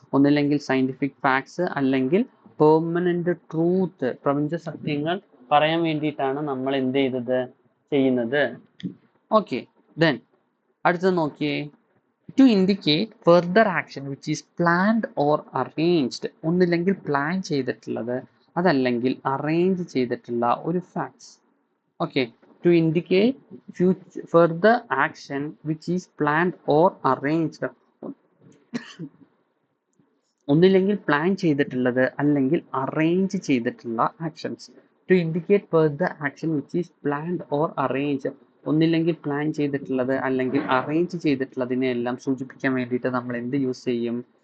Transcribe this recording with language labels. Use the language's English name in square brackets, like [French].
[Malayalam] ഒന്നില്ലെങ്കിൽ scientific facts അല്ലെങ്കിൽ permanent truth, പ്രപഞ്ച സത്യങ്ങൾ പറയാൻ വേണ്ടിയിട്ടാണ് നമ്മൾ എന്ത് ചെയ്യുന്നത്. ഓക്കെ, ദെൻ അടുത്തത് നോക്കിയേ. [English] To indicate further action which is planned or arranged. [Malayalam] ഒന്നില്ലെങ്കിൽ പ്ലാൻ ചെയ്തിട്ടുള്ളത്, അതല്ലെങ്കിൽ അറേഞ്ച് ചെയ്തിട്ടുള്ള ഒരു facts. [English] Okay, to indicate further action which is planned or arranged. [Malayalam] ഒന്നില്ലെങ്കിൽ പ്ലാൻ ചെയ്തിട്ടുള്ളത് അല്ലെങ്കിൽ അറേഞ്ച് ചെയ്തിട്ടുള്ള actions. [English] To indicate further action which is planned or arrange. [Malayalam] ഒന്നില്ലെങ്കിൽ പ്ലാൻ ചെയ്തിട്ടുള്ളത് അല്ലെങ്കിൽ അറേഞ്ച് ചെയ്തിട്ടുള്ളതിനെ എല്ലാം സൂചിപ്പിക്കാൻ വേണ്ടിയിട്ട് നമ്മൾ എന്ത് യൂസ് ചെയ്യും?